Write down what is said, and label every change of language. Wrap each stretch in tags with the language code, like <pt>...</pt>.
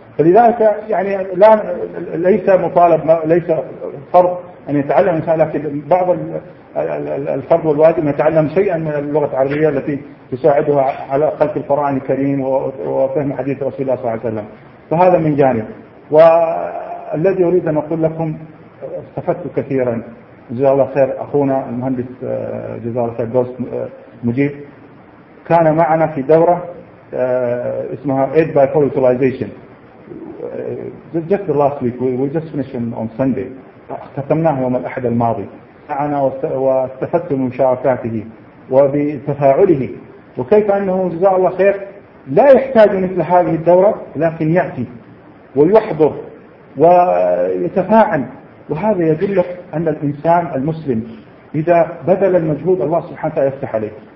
<ar>فلذلك يعني لا ليس مطالب ليس فرض أن يتعلم الإنسان، لكن بعض الفرض والواجب يتعلم شيئا من اللغة العربية التي تساعده على خلق القرآن الكريم وفهم حديث رسول الله صلى الله عليه وسلم. فهذا من جانب. والذي أريد أن أقول لكم استفدت كثيرا، جزاه الله خير أخونا المهندس جزاه الله خير دوست مجيب كان معنا في دورة اسمها</ar> <en>Aid by Full Utilization just the last week, we just finished on Sunday.</en> <ar>اختتمناه يوم الأحد الماضي. أنا واستفدت من مشاركاته وبتفاعله، وكيف أنه جزاه الله خير لا يحتاج مثل هذه الدورة، لكن يأتي ويحضر ويتفاعل. وهذا يدل أن الإنسان المسلم إذا بذل المجهود الله سبحانه وتعالى يفتح عليه.</ar>